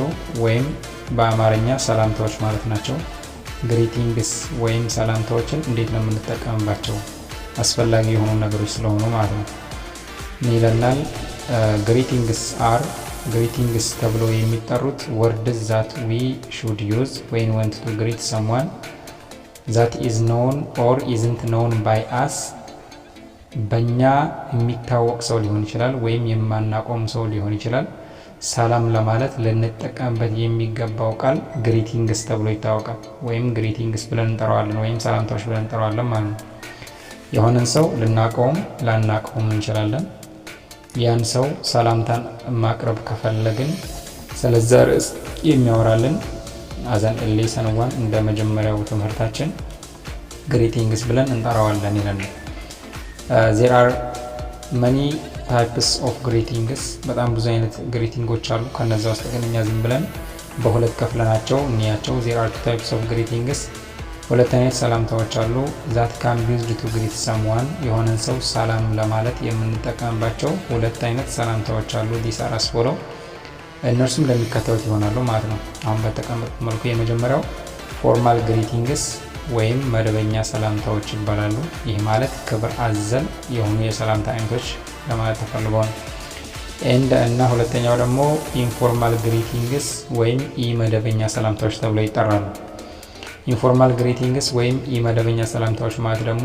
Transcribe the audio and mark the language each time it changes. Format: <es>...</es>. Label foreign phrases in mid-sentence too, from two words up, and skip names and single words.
<am>ወይም በአማርኛ ሰላምታዎች ማለት ናቸው። ግሪቲንግስ ወይም ሰላምታዎችን እንዴት ነው የምንጠቀምባቸው? አስፈላጊ የሆኑ ነገሮች ስለሆኑ ማለት ነው። ይለናል ግሪቲንግስ ተብሎ የሚጠሩት</am> <en>words that we should use when want to greet someone that is known or isn't known by us።</en> <am>በእኛ የሚታወቅ ሰው ሊሆን ይችላል ወይም የማናውቀውም ሰው ሊሆን ይችላል። ሰላም ለማለት ልንጠቀምበት የሚገባው ቃል ግሪቲንግስ ተብሎ ይታወቃል። ወይም ግሪቲንግስ ብለን እንጠራዋለን ወይም ሰላምታዎች ብለን እንጠራዋለን ማለት ነው። የሆነን ሰው ልናውቀውም ላናውቀውም እንችላለን። ያን ሰው ሰላምታን ማቅረብ ከፈለግን ስለዛ ርዕስ የሚያወራልን አዘን ሌሰን 1 እንደ መጀመሪያው ትምህርታችን ግሪቲንግስ ብለን እንጠራዋለን ይላል።</am> <en>there are many types of greetings።</en> <am>በጣም ብዙ አይነት ግሪቲንጎች አሉ። ከነዛ ውስጥ ግን እኛ ዝም ብለን በሁለት ከፍለናቸው እንያቸው።</am> <en>there are 2 types of greetings።</en> <am>ሁለት አይነት ሰላምታዎች አሉ።</am> <en>that can be used to greet someone።</en> <am>የሆነን ሰው ሰላም ለማለት የምንጠቀምባቸው ሁለት አይነት ሰላምታዎች አሉ።</am> <en>these are as follow።</en> <am>እነርሱም እንደሚከተሉት ይሆናሉ ማለት ነው። አሁን በተቀመጡት መልኩ የመጀመሪያው</am> <en>formal greetings</en> <am>ወይም መደበኛ ሰላምታዎች ይባላሉ። ይህ ማለት ክብር አዘል የሆኑ የሰላምታ አይነቶች ለማለት ተፈልጎ ነው። እና ሁለተኛው ደግሞ</am> <en>informal greetings</en> <am>ወይም ኢመደበኛ ሰላምታዎች ተብለው ይጠራሉ።</am> <en>informal greetings</en> <am>ወይም ኢመደበኛ ሰላምታዎች ማለት ደግሞ</am>